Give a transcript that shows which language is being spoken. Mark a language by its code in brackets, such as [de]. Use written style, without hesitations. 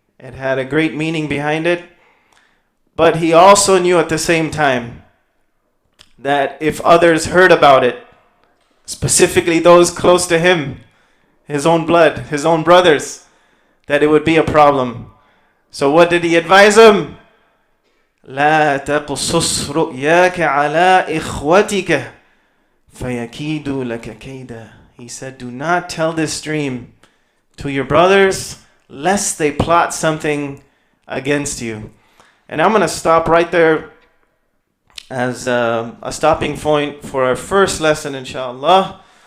[en] It had a great meaning behind it. But he also knew at the same time that if others heard about it, specifically those close to him, his own blood, his own brothers, that it would be a problem. So what did he advise him? [ar] لا تقصص رؤياك على إخوتك فيكيدوا لك كيدا. [en] He said, do not tell this dream to your brothers, lest they plot something against you. And I'm going to stop right there as a stopping point for our first lesson, inshallah.